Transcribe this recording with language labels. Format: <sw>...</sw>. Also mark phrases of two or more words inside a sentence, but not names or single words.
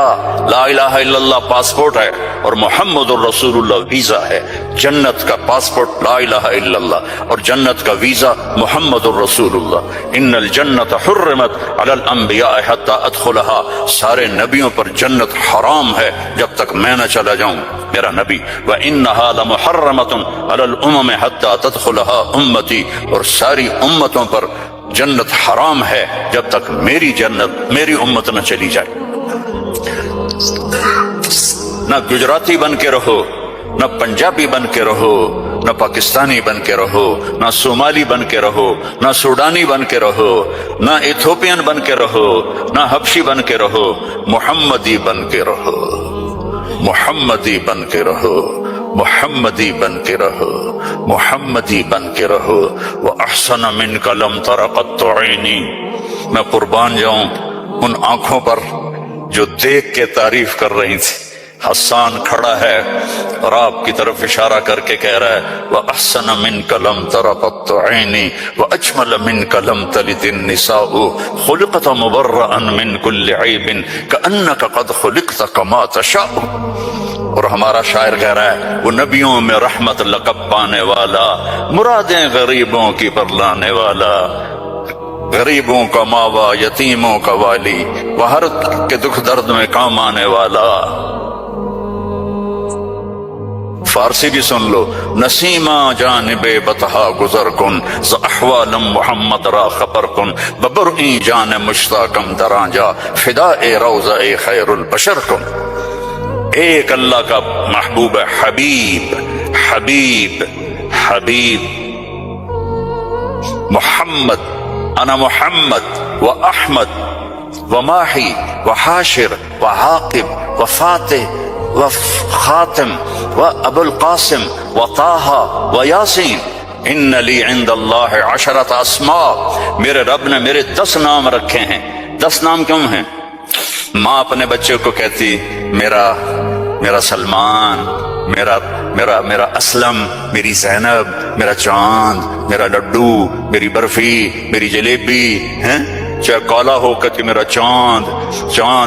<ar>لا الہ الا اللہ</ar> <ur>پاسپورٹ ہے اور</ur> <ar>محمد الرسول اللہ</ar> <ur>ویزا ہے۔ جنت کا پاسپورٹ</ur> <ar>لا الہ الا اللہ</ar> <ur>اور جنت کا ویزا</ur> <ar>محمد الرسول اللہ۔ ان الجنت حرمت علی الانبیاء حتی ادخلها،</ar> <ur>سارے نبیوں پر جنت حرام ہے جب تک میں نہ چلا جاؤں، میرا نبی۔</ur> <ar>وانها لمحرمۃ علی الامم حتی تدخلها امتی،</ar> <ur>اور ساری امتوں پر جنت حرام ہے جب تک میری جنت، میری امت نہ چلی جائے۔ نہ گجراتی بن کے رہو، نہ پنجابی بن کے رہو، نہ پاکستانی بن کے رہو، نہ صومالی بن کے رہو، نہ سوڈانی بن کے رہو، نہ ایتھوپین بن کے رہو، نہ حبشی بن کے رہو، محمدی بن کے رہو، محمدی بن کے رہو، محمدی بن کے رہو، محمدی بن کے رہو۔</ur> <ar>وَأَحْسَنَ مِنْكَ لَمْ تَرَ قَطُّ عَيْنِي،</ar> <ur>میں قربان جاؤں ان آنکھوں پر جو دیکھ کے تعریف کر رہی تھی۔ حسان کھڑا ہے اور آپ کی طرف اشارہ کر کے کہہ رہا ہے</ur> <ar>وَأَحْسَنَ مِنْكَ لَمْ تَرَ قَطُّ عَيْنِي وَأَجْمَلَ مِنْكَ لَمْ تَلِدِ النِّسَاءُ خُلِقْتَ مُبَرَّأً مِنْ كُلِّ عَيْبٍ كَأَنَّكَ قَدْ خُلِقْتَ كَمَا تَشَاءُ۔</ar> <ur>اور ہمارا شاعر کہہ رہا ہے وہ نبیوں میں رحمت لقب پانے والا، مرادیں غریبوں کی پر لانے والا، غریبوں کا ماوا، یتیموں کا والی، وہ ہر کے دکھ درد میں کام آنے والا۔ فارسی بھی سن لو،</ur> <fa>نسیمہ جانب بطحا گزر کن، ز احوالم محمد را خبر کن، ببرئیں جان مشتاقم درانجا، فدائے روضہ خیر البشر کن۔</fa> <ur>ایک اللہ کا محبوب ہے، حبیب حبیب حبیب محمد، انا محمد و احمد و ماہی و حاشر و عاقب و فاتح و خاتم و ابو القاسم و طٰہٰ و یاسین۔</ur> <ar>ان لی عند اللہ 10 اسماء،</ar> <ur>میرے رب نے میرے 10 نام رکھے ہیں۔ 10 نام کیوں ہیں؟ ماں اپنے بچے کو کہتی میرا سلمان، میرا اسلم، میری زینب، میرا چاند، میرا لڈو، میری برفی، میری جلیبی، ہیں چاہے کالا ہو کہتی میرا چاند۔</ur>